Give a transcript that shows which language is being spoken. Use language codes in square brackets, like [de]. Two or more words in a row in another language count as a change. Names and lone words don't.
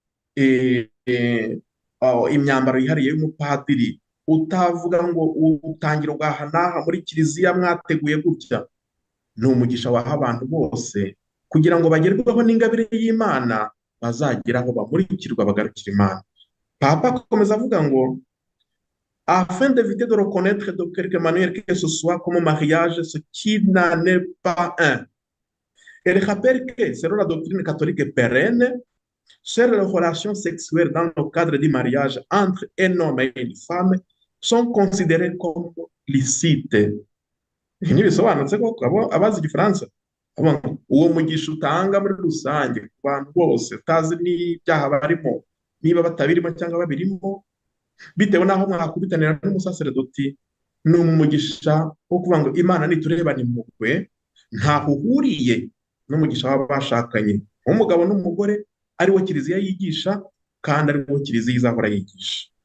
[rw] imyambaro yihariye y'umupadiri, utavuga ngo utangira ugaha n'aha muri kiliziya mwateguye gutya, ni umugisha waha abantu bose kugira ngo bagerweho n'ingabire y'Imana, bazagera aho bamurikirwa bagarukira Imana. Papa akomeza avuga ngo [fr] afin d'éviter de reconnaître de quelque manière que ce soit comme mariage ce qui n'en est pas un. Elle rappelle que selon la doctrine catholique pérenne, seules les relations sexuelles dans le cadre du mariage entre un homme et une femme sont considérées comme licites. [rw] Ntibisobanutse ko abazi igifaransa uwo mugisha utanga muri rusange ku bantu bose, utazi n'ibyaha barimo, niba batabirimo cyangwa babirimo, bitewe n'aho mwakubitanira n'umusaseredoti, ni umugisha wo kuvuga ngo Imana niturebana impuhwe, ntaho uhuriye n'umugisha w'abashakanye w'umugabo n'umugore, ariwo kiliziya yigisha kandi ariwo kiliziya izahora yigisha.